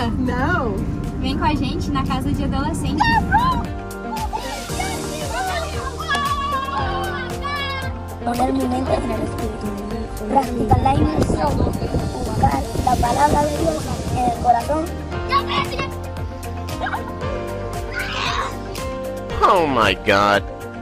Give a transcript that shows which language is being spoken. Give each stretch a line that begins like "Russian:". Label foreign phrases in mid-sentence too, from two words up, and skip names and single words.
Portuguese: Não. Vem com a gente na casa de adolescente.
Spanish: Poner mi mente en el espíritu, practicar la inmersión, buscar la palabra de Dios en el corazón.
English: Oh my God.